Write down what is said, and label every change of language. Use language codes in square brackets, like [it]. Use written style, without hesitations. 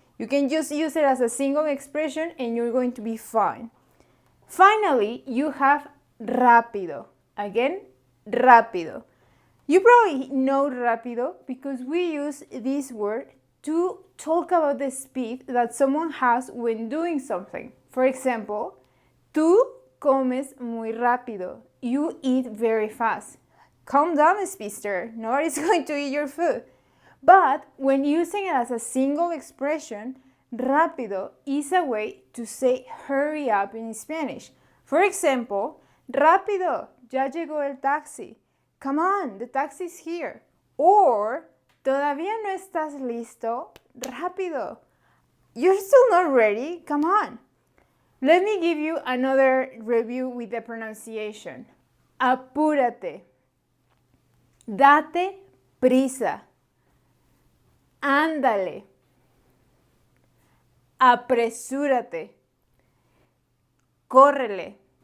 [en] You can just use it as a single expression and you're going to be fine. Finally, you have rápido. Again, rápido. You probably know rápido because we use this word to talk about the speed that someone has when doing something. For example, [es] tú comes muy rápido. [en] You eat very fast. Calm down, speedster. Nobody's going to eat your food. But when using it as a single expression, rápido is a way to say hurry up in Spanish. For example, [es] rápido, ya llegó el taxi. [en] Come on, the taxi is here. Or, [es] todavía no estás listo. [en] Rápido. You're still not ready. Come on. Let me give you another review with the pronunciation. [es] Apúrate. Date prisa. Ándale. Apresúrate. Córrele.